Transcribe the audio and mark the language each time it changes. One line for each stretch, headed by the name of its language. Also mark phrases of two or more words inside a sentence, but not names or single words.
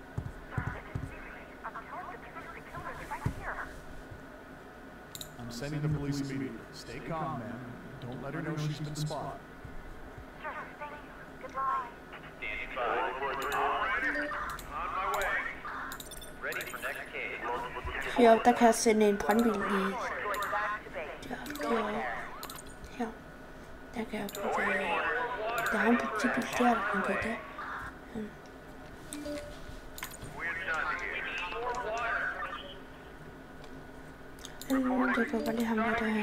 English: I'm sending the police immediately. Stay calm, ma'am. Don't let her know she's been spotted. Sure, thank you. Goodbye. Standing by. On my way. Ready for next case.
Danish: Heroppe, der kan jeg sende en brandbil i. Her. Der kan jeg putte... Der er en politibil der, der kan køre der. Det kan bare lige ham der derhen.